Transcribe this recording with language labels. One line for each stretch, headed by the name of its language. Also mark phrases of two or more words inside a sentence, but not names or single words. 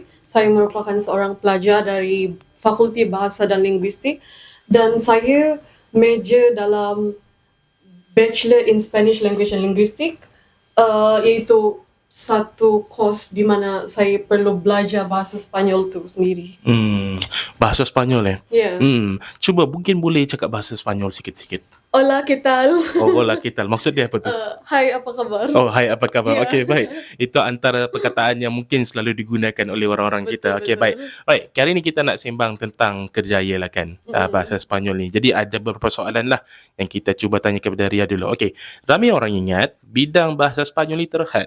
Malay: Saya merupakan seorang pelajar dari Fakulti Bahasa dan Linguistik dan saya major dalam
English: Bachelor in Spanish Language and Linguistic,
Malay: iaitu satu course di mana saya perlu belajar bahasa Sepanyol tu sendiri. Bahasa Sepanyol Ya. Cuba mungkin boleh cakap bahasa Sepanyol sikit-sikit.
Spanish: Hola, ¿qué tal? Oh, hola, ¿qué tal?
Malay: Maksud dia apa tu? Hai, apa kabar? Oh, hai, apa khabar? Ya. Okey, baik. Itu antara perkataan yang mungkin selalu digunakan oleh orang-orang kita. Okey, Betul. baik. Baik, hari ni kita nak sembang tentang kerjaya lah kan, bahasa Sepanyol ni. Jadi ada beberapa soalan lah yang kita cuba tanya kepada Ria dulu. Okey, ramai orang ingat bidang bahasa Sepanyol ni terhad.